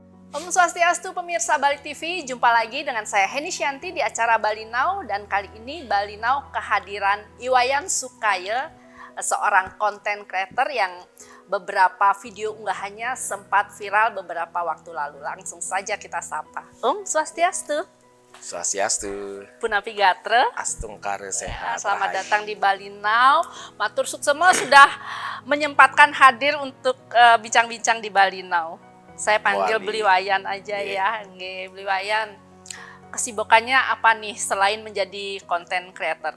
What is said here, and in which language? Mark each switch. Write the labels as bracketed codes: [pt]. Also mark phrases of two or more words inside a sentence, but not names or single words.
[id] Om Swastiastu pemirsa Bali TV, jumpa lagi dengan saya Heni Shanti di acara Bali Now, dan kali ini Bali Now kehadiran Iwayan Sukaye, seorang content creator yang beberapa video unggahannya sempat viral beberapa waktu lalu. Langsung saja kita sapa. Om Swastiastu. Swastiastu. [ban] Punapi Gatre. [id] Astungkare sehat. Selamat datang di Bali Now. [ban] Matur suksema [id] sudah menyempatkan hadir untuk bincang-bincang di Bali Now. Saya panggil Beli Wayan aja ya, nggih Beli Wayan. Kesibukannya apa nih selain menjadi content creator?